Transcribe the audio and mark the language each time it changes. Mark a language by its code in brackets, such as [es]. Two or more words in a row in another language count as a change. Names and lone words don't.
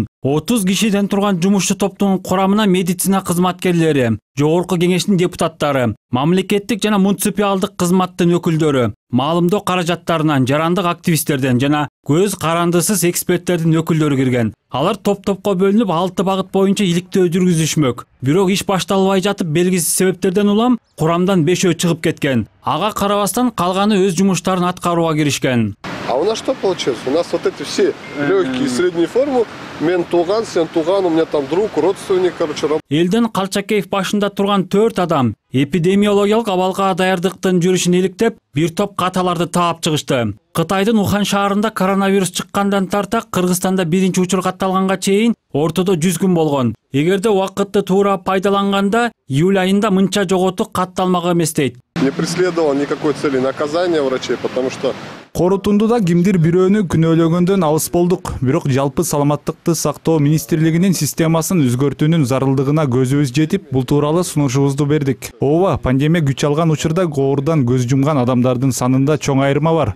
[ky] 30 кишиден турган жумушчу топтун курамына медицина кызматкерлери, жогорку кеңештин депутаттары, мамлекеттик жана муниципалдык кызматтын өкүлдөрү, маалымдоо каражаттарынан, жарандык активисттерден жана көз карандысыз эксперттердин өкүлдөрү кирген. Алар топ-топко бөлүнүп 6 багыт боюнча иликтөө жүргүзүшмөк. Бирок иш башталбай жатып белгисиз себептерден улам курамдан 5 чыгып кеткен. Ага карабастан калганы өз жумуштарын аткарууга киришкен. [ru] А у нас что получилось? У нас вот эти все легкие и средние формы, [ky] мен туган, сен туган, [ru] у меня там друг, родственник, короче. [ky] Элден Калчакеев башында турган 4 адам эпидемиологиялык абалга даярдыктын жүрүшүн иликтеп, бир топ каталарды таап чыгышты. Кытайдын Ухан шаарында коронавирус чыккандан тарта Кыргызстанда биринчи учур катталганга чейин ортодо 100 күн болгон. Эгерде убакытты туура пайдаланганда, июль айында мынча жоготуу катталмак эмес дейт. [ru] Не преследовал никакой цели наказания врачей, потому что [ky] Корутундуда кимдир бирөөнү күнөөлөгөндөн алыс болдук. Бирок жалпы саламаттыкты сактоо министрлигинин системасын өзгөртүүнүн зарылдыгына көзүбүз жетип, бул тууралуу сунушубузду бердик. Ооба, пандемия күч алган учурда оорудан көз жумган адамдардын санында чоң айырма бар.